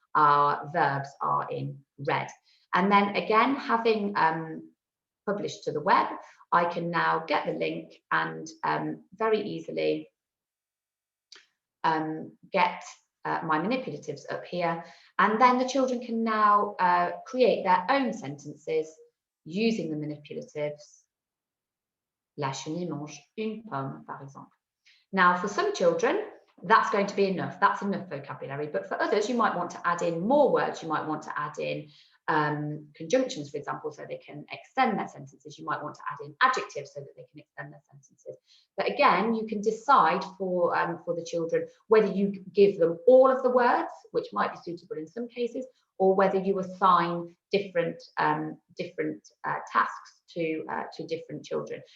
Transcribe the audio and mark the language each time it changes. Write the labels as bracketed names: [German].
[English] Our verbs are in red. And then again, having published to the web, I can now get the link and very easily get my manipulatives up here. And then the children can now create their own sentences using the manipulatives. [French] La chenille mange une pomme, par exemple. [English] Now, for some children, that's going to be enough. That's enough vocabulary. But for others, you might want to add in more words. You might want to add in conjunctions, for example, so they can extend their sentences. You might want to add in adjectives so that they can extend their sentences. But again, you can decide for the children whether you give them all of the words, which might be suitable in some cases, or whether you assign different tasks to different children.